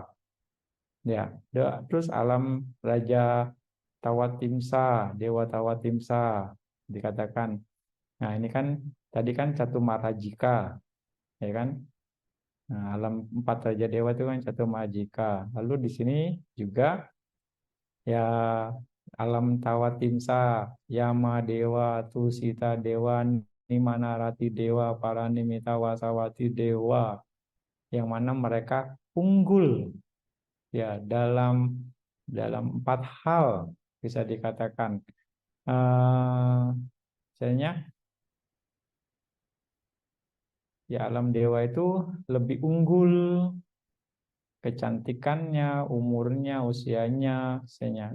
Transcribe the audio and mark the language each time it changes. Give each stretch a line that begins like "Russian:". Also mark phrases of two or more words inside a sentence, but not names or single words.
Indonesian: Ya, terus alam raja Tawatimsa, dewa Tawatimsa dikatakan. Nah, ini kan tadi kan Catumarajika, ya kan? Nah, alam empat raja dewa itu kan Catumarajika. Lalu di sini juga ya alam Tawatimsa, Yama dewa, Tusita dewa, Nimanarati dewa, Paranimita Wasawati dewa, yang mana mereka unggul ya dalam empat hal bisa dikatakan. Misalnya ya alam dewa itu lebih unggul kecantikannya, umurnya, usianya, usianya.